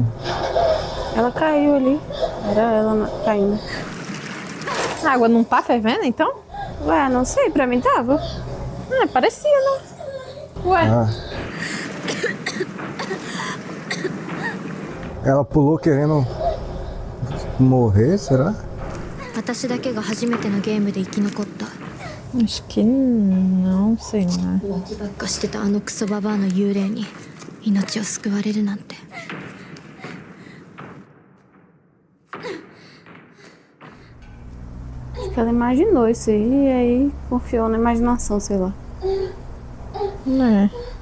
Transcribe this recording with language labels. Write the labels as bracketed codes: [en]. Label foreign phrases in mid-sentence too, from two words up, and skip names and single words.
[pt] Ela caiu ali. Era ela caindo. A água não tá fervendo, então? Ué, não sei, pra mim tava. Ah, parecia, né? Ué. Ah. Ela pulou querendo morrer, será? [ja] 私だけが初めてのゲームで生き残った。 [pt] Acho que não, sei lá. [ja] 浮気ばっかしてたあのクソババアの幽霊に命を救われるなんて。 [pt] Acho que ela imaginou isso aí e aí confiou na imaginação, sei lá. É.